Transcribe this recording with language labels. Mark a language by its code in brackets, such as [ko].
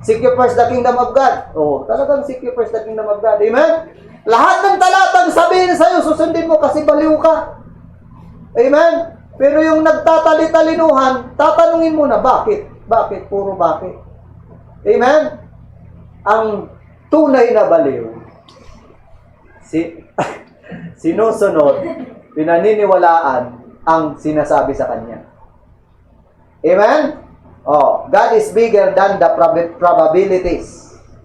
[en] Seek you first the kingdom of God. Oh, talagang seek you first the kingdom of God. Amen? [tl] Lahat ng talatang sabihin sa'yo, susundin mo kasi baliw ka. Amen? Pero yung nagtatali-talinuhan, tatanungin mo na, bakit? Bakit? Puro bakit? Amen? Ang tunay na baliw, sinusunod, pinaniniwalaan ang sinasabi sa kanya. Amen? [en] Oh, God is bigger than the probabilities.